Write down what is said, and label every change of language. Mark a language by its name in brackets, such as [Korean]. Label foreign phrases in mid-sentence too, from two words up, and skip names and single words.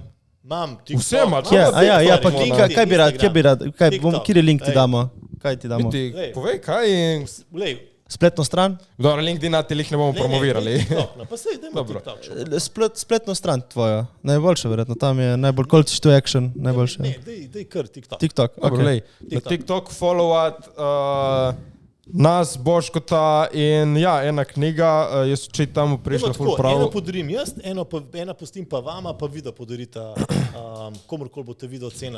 [Slovenian] Imam TikTok. Vse ima, Ja, ja, pa LinkedIn, kaj bi rad, TikTok. kjer link ti Ej. damo? Kaj ti damo? Ti povej kaj in... Glej, Spletno stran? Dobro, LinkedIn ti jih ne bomo promovirali. TikTok, pa sej, dajmo Dobro. TikTok. Spletno stran tvojo, najboljša verjetno, tam je najbolj [English] call to action, [Slovenian] najboljše. Ne, daj kar TikTok. TikTok, Dobro, ok. lej, na TikTok followat nas, Boškota in ja, ena knjiga, jaz čitam, prišla ful prav. Eno podarim jaz, ena pustim pa vama, pa vi da podarita komorkoli boste video cena.